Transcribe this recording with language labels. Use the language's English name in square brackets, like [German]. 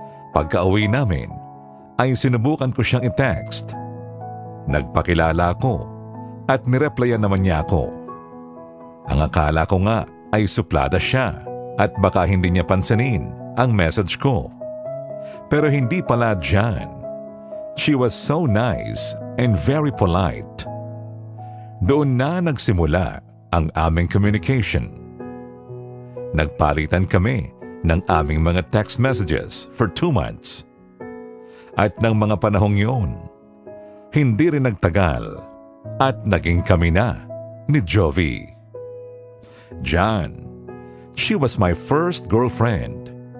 [Filipino] Pagka-uwi namin, ay sinubukan ko siyang i-text. Nagpakilala ako at nireplyan naman niya ako. Ang akala ko nga ay suplada siya at baka hindi niya pansinin ang message ko. Pero hindi pala, John. [English] She was so nice and very polite. [Filipino] Doon na nagsimula ang aming communication. Nagpalitan kami ng aming mga text messages [English] for 2 months. [Filipino] At ng mga panahong yun, hindi rin nagtagal at naging kami na ni Jovi. [English] John, she was my first girlfriend.